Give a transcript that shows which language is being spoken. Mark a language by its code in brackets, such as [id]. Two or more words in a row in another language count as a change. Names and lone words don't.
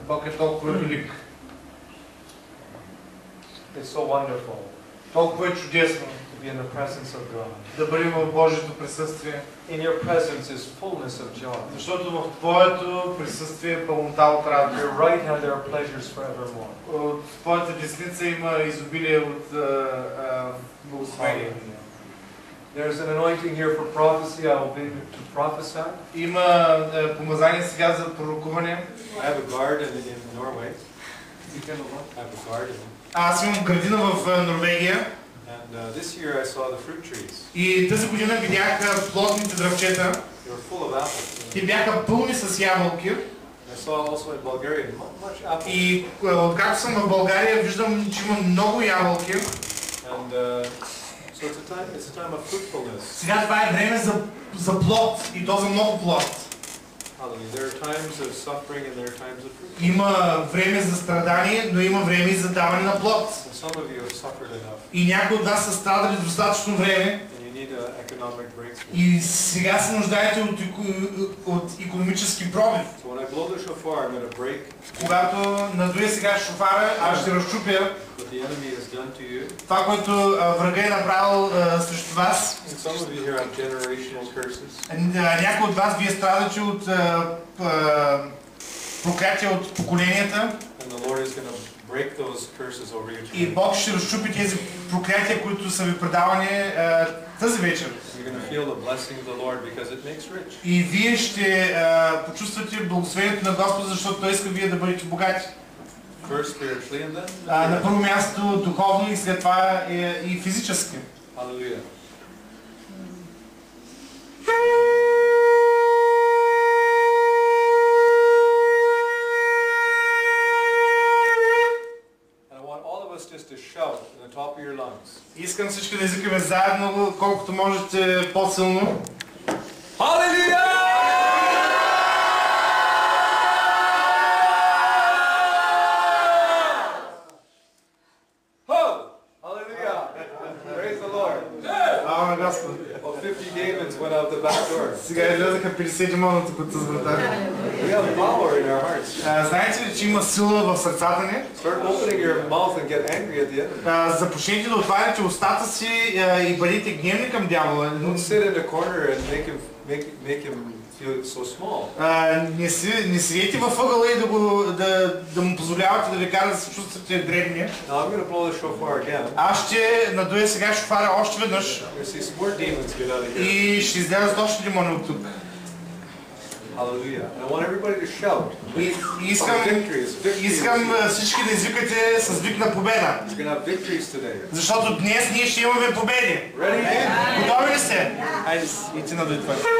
[bg] Бог е толкова велик. [en] It's so wonderful [bg] Толкова е чудесно [en] to be in the presence of God. [bg] да бъдем в Божието присъствие. [en] In your presence is fullness of joy. [bg] Защото в Твоето присъствие е пълнота от [en] At [bg] радост. [en] your right hand there are pleasures forevermore. [bg] От Твоята десница има изобилие от благословение. [en] There's an anointing here for prophecy. I will be to prophesy. [bg] Има помазание сега за пророкуване. [en] I have a garden in Norway. I have a garden. [bg] Аз имам градина в Норвегия. [en] And this year I saw the fruit trees. [bg] И тази година видях плодните дръвчета. [en] They were full of apples. [bg] Те бяха пълни с ябълки. [en] I saw also in Bulgaria much apple. [bg] И откакто съм в България, виждам, че има много ябълки. [en] And so it's a time of fruitfulness. [bg] Сега това е време за плод, и то за много плод. [en] Hallelujah. There are times of suffering and there are times of fruit. [bg] Има време за страдание, но има време и за даване на плод. [en] And some of you have suffered enough. [bg] И някои от вас са страдали достатъчно време. [en] And you need an economic breakthrough. [bg] И сега се нуждаете от икономически пробив. [en] So when I blow the shofar, I'm going to break [bg] Когато надуя сега шофара, аз ще разчупя [en] what the enemy has done to you. [bg] това, което врага е направил срещу вас. [en] And some of you here have generational curses. [bg] Някои от вас вие страдате от проклятия от поколенията. [en] And the Lord is going to break those curses over your [bg] И [en] children. [bg] Бог ще разчупи тези проклятия, които са ви предавани тази вечер. [en] You're going to feel the blessing of the Lord because it makes rich. [bg] И вие ще почувствате благословението на Господа, защото Той иска вие да бъдете богати. [en] First spiritually and then [bg] На първо място духовно и след това и физически. [en] hallelujah. And I want all of us just to shout in the top of your lungs. [bg] Искам всички да извикаме заедно, колкото можете по-силно. [en] Hallelujah! Hallelujah! Praise the Lord. [bg] Слава на Господа. [en] Well, 50 demons went out the back door. [bg] Сега излезаха 50 демона тук от тази врата. [en] We have power in our hearts. [bg] Знаете ли, че има сила в сърцата ни? [en] Start opening your mouth and get angry at the enemy. [bg] Започнете да отваряте устата си и бъдете гневни към дявола. [en] Don't sit in the corner and make him feel so small. [bg] Не седите във ъгъла и да му позволявате да ви кара да се чувствате дребни. [en] Now I'm going to blow the shofar again. [bg] Аз ще надуя сега шофара още веднъж. [en] You're going to see some more demons get out of here. [bg] И ще излязат още демони от тук. [en] Hallelujah. And I want everybody to shout. [bg] Искам всички да извикате с вик на победа. [en] We're going to have victories today. [bg] Защото днес ние ще имаме победи. [en] Ready? [bg] Готови ли сте? Хайде, идите надуй това.